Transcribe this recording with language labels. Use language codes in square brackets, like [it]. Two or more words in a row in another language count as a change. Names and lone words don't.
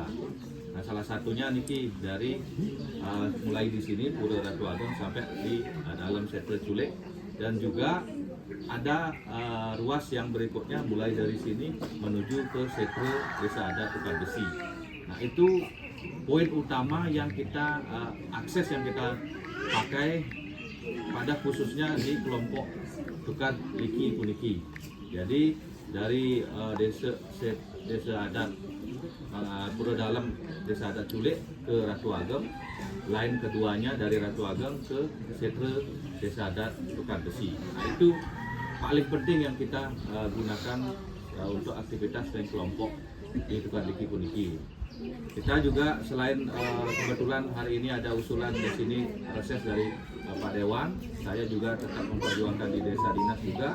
[id] Nah, salah satunya niki dari mulai di sini Pura Ratu Agung sampai di dalam Setre Culik dan juga ada ruas yang berikutnya mulai dari sini menuju ke Setre Desa Adat Tukar Besi. Nah, itu poin utama yang kita akses yang kita pakai pada khususnya di kelompok tukar liki puniki. Jadi dari desa adat Pura Dalam, desa adat Culik ke Ratu Ageng, lain keduanya dari Ratu Ageng ke setre desa adat Tukar Besi. Nah, itu paling penting yang kita gunakan untuk aktivitas dan kelompok di Tukar Liki Puniki. Kita juga selain kebetulan hari ini ada usulan di sini reses dari Pak Dewan, saya juga tetap memperjuangkan di desa dinas juga.